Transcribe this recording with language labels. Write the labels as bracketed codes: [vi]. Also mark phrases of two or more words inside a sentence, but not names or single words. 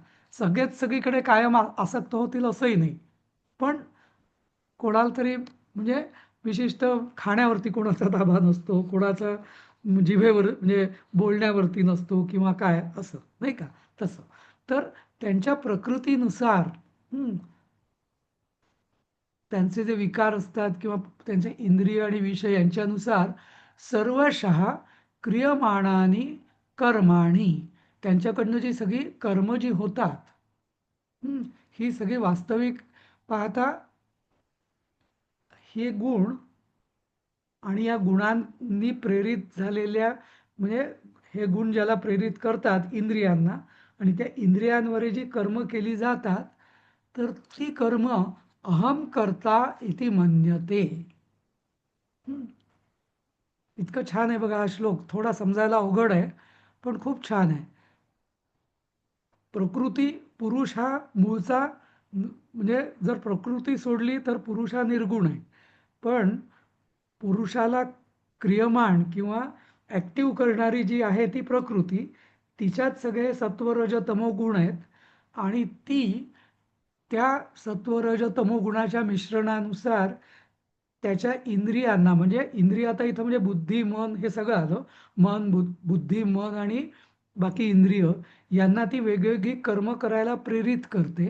[mr] सगळीकडे कायम आसक्त होतील असंही नाही. पण कोणाला तरी म्हणजे विशिष्ट खाण्यावरती कोणाचा ताबा नसतो, कोणाचा जिभेवर म्हणजे बोलण्यावरती नसतो किंवा काय असं, नाही का? तसं. तर त्यांच्या प्रकृतीनुसार, त्यांचे जे विकार असतात किंवा त्यांचे इंद्रिय आणि विषय यांच्यानुसार [sa] सर्वशः क्रियमाणानी कर्माणी, [mr] त्यांच्याकडनं जी सगळी कर्म जी होतात, ही सगळी वास्तविक पाहता हे गुण आणि या गुणांनी प्रेरित झालेल्या, म्हणजे हे गुण ज्याला प्रेरित करतात इंद्रियांना, आणि त्या इंद्रियांवर जी कर्म केली जातात, तर ती कर्म [sa] अहम कर्ता इति मन्यते. [mr] इतकं छान आहे बघा हा श्लोक. थोडा समजायला अवघड आहे पण खूप छान आहे. प्रकृती, पुरुष हा मूळचा, म्हणजे जर प्रकृती सोडली तर पुरुष हा निर्गुण आहे. पण पुरुषाला क्रियमाण किंवा ॲक्टिव्ह करणारी जी आहे ती प्रकृती, तिच्यात सगळे सत्व, रज, तमो गुण आहेत आणि ती त्या सत्व, रज, तमो गुणाच्या मिश्रणानुसार त्याच्या इंद्रियांना, म्हणजे इंद्रिय आता इथं म्हणजे बुद्धी, मन हे सगळं आलं. बुद्धी, मन आणि बाकी इंद्रिय यांना ती वेगवेगळी कर्म करायला प्रेरित करते.